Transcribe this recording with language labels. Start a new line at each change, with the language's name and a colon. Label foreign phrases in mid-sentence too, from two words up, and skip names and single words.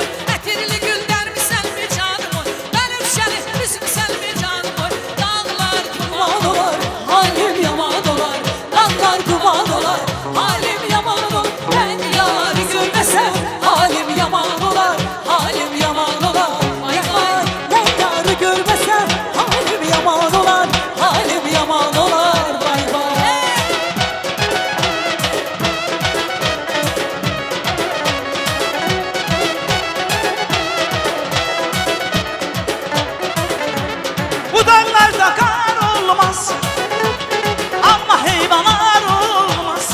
Azerbaijani: Ətirli güllər misən mi canım oy? Mənim şərif üzmüsən mi canım oy? Dağlar Yaman olar, halim yaman olar. Dağlar duman olar, halim yaman olar.
Turkish: Ben yarı görmesem
Azerbaijani: halim yaman olar, halim yaman olar. Vay vay,
Turkish: ben yarı görmesem
Azerbaijani: halim yaman olar, halim yaman olar. Vay vay. Bu dağlarda kar olmaz ama heyvanlar olmaz.